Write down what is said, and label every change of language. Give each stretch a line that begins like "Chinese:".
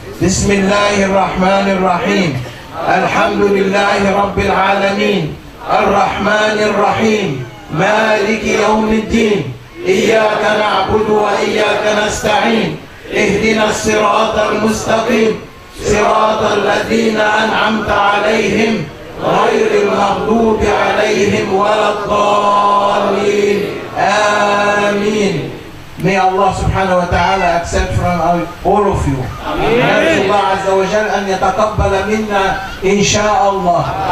Arabic: بسم الله الرحمن الرحيم. الحمد لله رب العالمين الرحمن الرحيم مالك يوم الدين إياك نعبد وإياك نستعين اهدنا الصراط المستقيم صراط الذين أنعمت عليهم غير المغضوب عليهم ولا الضالين. آمين.
English: May Allah subhanahu wa ta'ala accept from all of you.
Arabic: نسأل الله عز وجل أن يتقبل منا إن شاء الله.